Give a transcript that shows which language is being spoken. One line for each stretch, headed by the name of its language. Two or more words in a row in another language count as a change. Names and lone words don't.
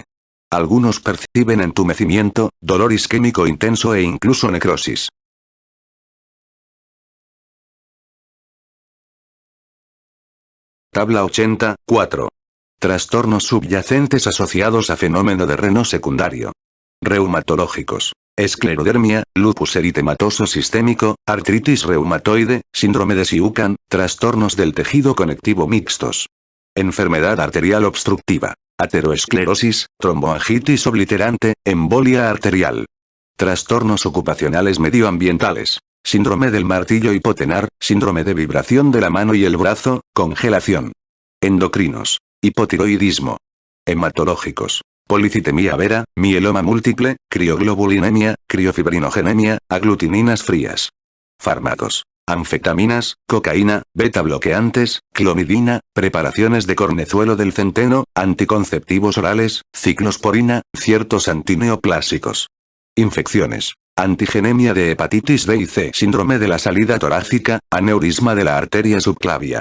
Spanish: Algunos perciben entumecimiento, dolor isquémico intenso e incluso necrosis. Tabla 84. Trastornos subyacentes asociados a fenómeno de Raynaud secundario. Reumatológicos. Esclerodermia, lupus eritematoso sistémico, artritis reumatoide, síndrome de Siucan, trastornos del tejido conectivo mixtos. Enfermedad arterial obstructiva. Ateroesclerosis, tromboangitis obliterante, embolia arterial. Trastornos ocupacionales medioambientales. Síndrome del martillo hipotenar, síndrome de vibración de la mano y el brazo, congelación. Endocrinos. Hipotiroidismo. Hematológicos. Policitemia vera, mieloma múltiple, crioglobulinemia, criofibrinogenemia, aglutininas frías. Fármacos. Anfetaminas, cocaína, beta bloqueantes, clomidina, preparaciones de cornezuelo del centeno, anticonceptivos orales, ciclosporina, ciertos antineoplásicos. Infecciones. Antigenemia de hepatitis B y C, síndrome de la salida torácica, aneurisma de la arteria subclavia.